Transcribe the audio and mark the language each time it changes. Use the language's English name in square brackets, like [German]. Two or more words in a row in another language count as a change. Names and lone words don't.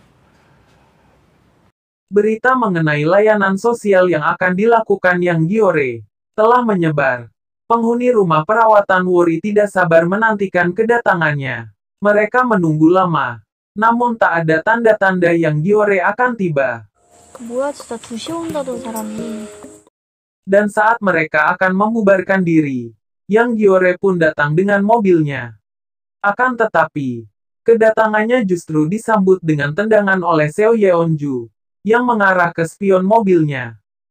[Indonesian] Berita mengenai layanan sosial yang akan dilakukan Yang Giore telah menyebar. Penghuni rumah perawatan Wori tidak sabar menantikan kedatangannya. Mereka menunggu lama, namun tak ada tanda-tanda Yang Giore akan tiba. [Korean] 뭐야 진짜 2시에 온다던 사람이 [Indonesian] Dan saat mereka akan membubarkan diri, Yang Giore pun datang dengan mobilnya. Akan tetapi, kedatangannya justru disambut dengan tendangan oleh Seo Yeonju, yang mengarah ke spion mobilnya.